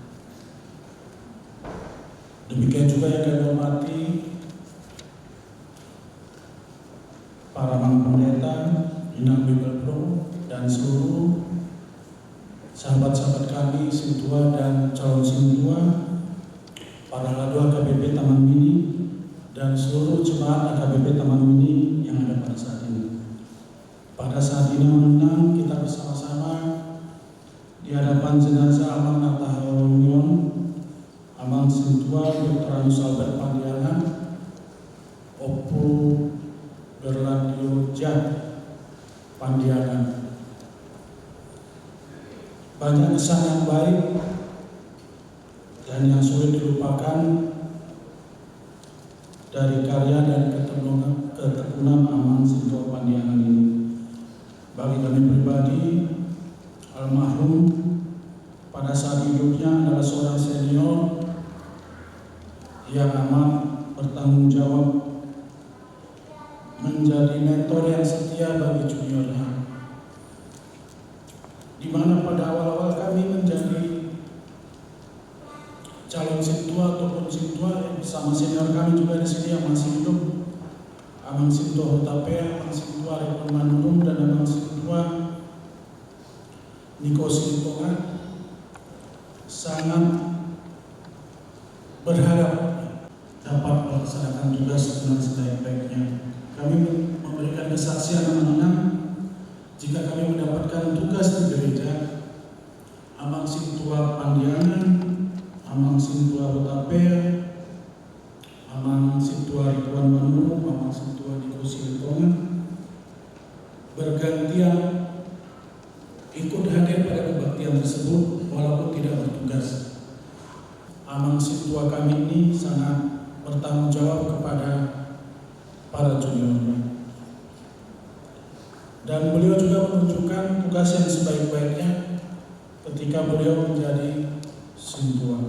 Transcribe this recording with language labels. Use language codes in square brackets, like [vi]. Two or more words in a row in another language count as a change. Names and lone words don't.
[id] Demikian juga yang kami hormati para pendeta, Inang Bibel Pro dan seluruh sahabat-sahabat kami Sintua dan calon Sintua, para ladua AKBP Taman Mini dan seluruh jemaat AKBP Taman Mini yang ada pada saat ini. Pada saat ini menang kita bersama-sama di hadapan jenazah Amang Natahoronion, Amang Sintua Dr. Anus Albert Pandiangan, Opu Berlandio Jat Pandiangan. Banyak kesan yang baik dan yang sulit dilupakan dari karya dan ketekunan Amang Sintua Pandiangan ini. Bagi kami pribadi, almarhum pada saat hidupnya adalah seorang senior yang amat bertanggung jawab, menjadi mentor yang setia bagi juniornya. Di mana pada awal-awal kami menjadi calon Sintua ataupun Sintua bersama senior kami juga di sini yang masih hidup, Amang Sintua Hutape, Amang Sintua Rekon Manurung, dan Amang Sintua Niko Sintongan, sangat berharap dapat melaksanakan tugas dengan sebaik-baiknya. Kami memberikan kesaksian menang jika kami mendapatkan tugas di gereja. Amang Sintua Pandiangan, Amang Sintua Hutape, Amang Sintua Rituan Manurung, Amang Sintua Niko Sintongan bergantian ikut hadir pada kebaktian tersebut walaupun tidak bertugas. Amang Sintua kami ini sangat bertanggung jawab kepada para juniornya, dan beliau juga menunjukkan tugas yang sebaik-baiknya ketika beliau menjadi Sintua.